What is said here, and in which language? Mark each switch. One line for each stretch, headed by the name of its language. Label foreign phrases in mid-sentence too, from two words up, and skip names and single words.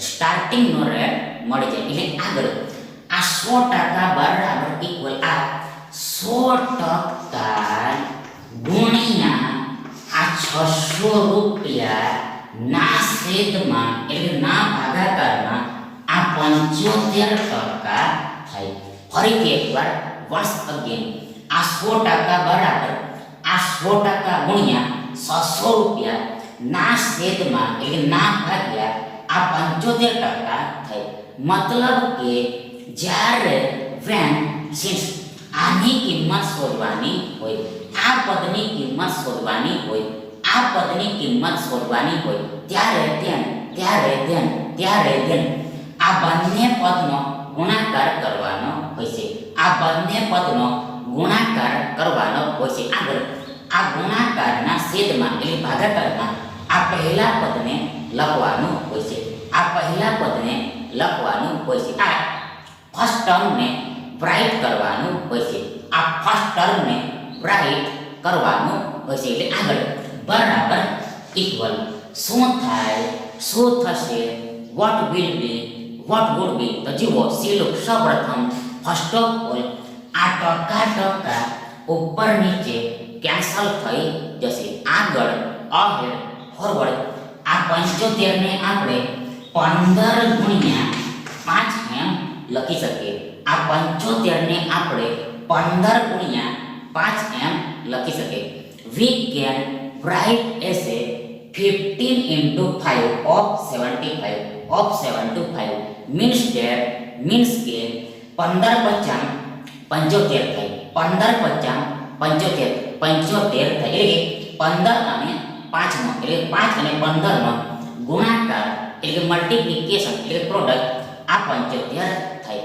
Gujarati: એટલે આગળ આ 100% બરાબર ઇક્વલ આ 100% ગુણ્યા આ 600 રૂપિયા ના છેદમાં એટલે ના ભાગાકારમાં આ 75% થાય. ફરીથી એકવાર
English: once again
Gujarati: આ 100% બરાબર આ 100% ગુણ્યા 600 રૂપિયા ના છેદમાં એટલે ના ભાગ્યા આ 75% થાય. મતલબ કે જ્યારે
English: when since
Gujarati: આની કિંમત શોધવાની હોય, આ પદની કિંમત શોધવાની હોય, આ પદની કિંમત શોધવાની હોય ત્યારે આ બંને પદનો ગુણાકાર કરવાનો હોય છે. આ બંને પદનો ગુણાકાર કરવાનો હોય છે. આગળ આ ગુણાકારના છેદમાં એટલે ભાગાકારમાં આ પહેલા પદને લખવાનું હોય છે. આ પહેલા પદને લખવાનું હોય છે. આ
English: first term
Gujarati: બ્રાઇટ કરવાનું હોય છે. આ
English: first term
Gujarati: બ્રાઇટ કરવાનું હોય છે. એટલે આગળ બરાબર ઇક્વલ શું થાય, શું થશે,
English: what will be, what would be.
Gujarati: તો જુઓ સિલુક સૌપ્રથમ
English: first of all
Gujarati: આ ટકા ઉપર નીચે કેન્સલ થઈ જશે. આગળ
English: ahead forward
Gujarati: આ 75 ને આપણે 15 ગુણ્યા 5 એમ લખી શકીએ. આ 75 ને આપણે 15 ગુણ્યા 5 એમ લખી શકીએ.
English: We can write as a 15 into 5 of 75 means that means
Gujarati: કે 15 50 75 થાય. 15 50 75 થાય. એટલે 15 અને 5 નો એટલે 5 અને 15 નો ગુણાકાર એટલે મલ્ટીપ્લિકેશન એટલે પ્રોડક્ટ આ 75 થાય.